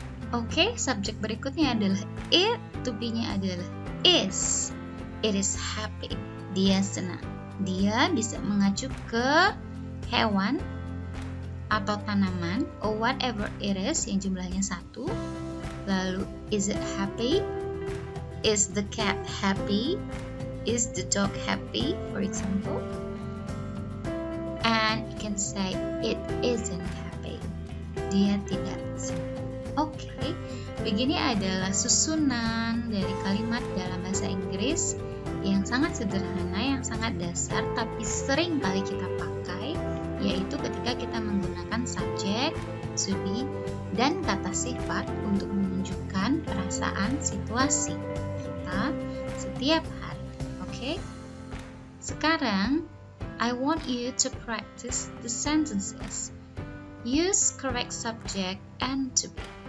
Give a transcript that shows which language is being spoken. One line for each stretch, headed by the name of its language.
Indonesian: Oke, subjek berikutnya adalah it. To be-nya adalah is.
English: It is happy.
Indonesian: Dia senang. Dia bisa mengacu ke hewan atau tanaman
English: or whatever it is
Indonesian: yang jumlahnya satu.
English: Lalu, is it happy? Is the cat happy? Is the dog happy, for example? And you can say it isn't happy.
Indonesian: Dia tidak senang. Oke, begini adalah susunan dari kalimat dalam bahasa Inggris yang sangat sederhana, yang sangat dasar, tapi sering kali kita pakai, yaitu ketika kita menggunakan subjek, to be, dan kata sifat untuk menunjukkan perasaan situasi kita setiap hari. Oke? Sekarang,
English: I want you to practice the sentences. Use correct subject and to be.